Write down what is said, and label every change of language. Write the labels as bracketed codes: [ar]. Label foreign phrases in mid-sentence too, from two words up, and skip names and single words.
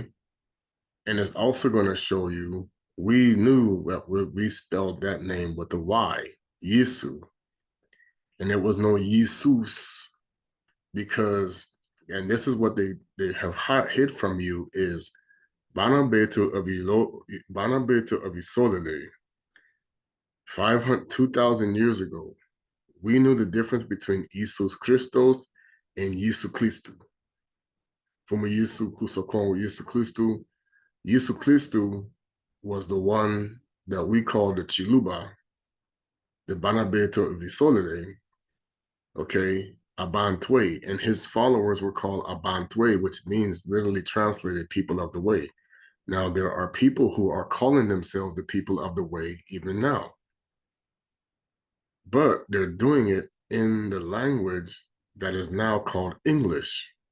[en] And it's also going to show you, we knew that we spelled that name with a Y, Yesu, and there was no Jesus because, and this is what they have hid from you, is Bana Betu of Bana Betu of nZolele, 500, 2,000 years ago. We knew the difference between Jesus Christos and Yesu Christu. From Yesu Christo Kongo, Yesu Christu. Yesu Christu was the one that we call the Chiluba, the Bana Betu of nZolele, okay, Abantwe, and his followers were called Abantwe, which means literally translated people of the way. Now, there are people who are calling themselves the people of the way even now, but they're doing it in the language that is now called English.